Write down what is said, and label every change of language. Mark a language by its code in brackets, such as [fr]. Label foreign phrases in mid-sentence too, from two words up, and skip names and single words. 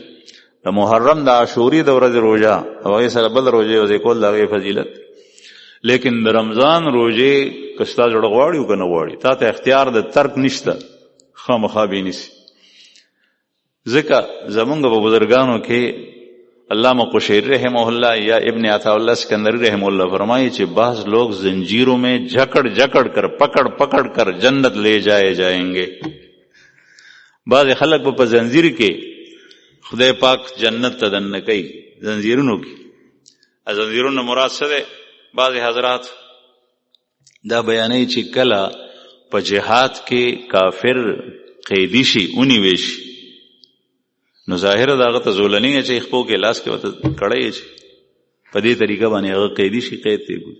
[ps] د محرم د عاشورې د ورځې روژه او هغې سره بل روژې یوځای کول د هغې فضیلت. لیکن د رمضان روژې که ستا زړه غواړي او که نه غواړي، تا ته اختیار د ترک نشته، خامخا به یې نیسي. ځکه زمونږ په بزرګانو کې [ur] علامہ قشیری رحمہ اللہ یا ابن عطا اللہ سکندری رحمہ اللہ فرمائی کہ بعض لوگ زنجیروں میں جکڑ جکڑ کر پکڑ پکڑ کر جنت لے جائے جائیں گے. [ps] بعض خلق په زنجیر کې خدای پاک جنت ته دننه کوي، زنجیرونو کې. زنجیرونو مراد څه دی؟ بعض حضرات دا بیانوي چې کله په جهاد کې کافر قیدی شي ونیوی شي نو ظاهره د هغه ته زولنی چې خپو کې لاس کې ورته کړی چې په دې طریقه باندې هغه قیدي شي، قید ته ګوري.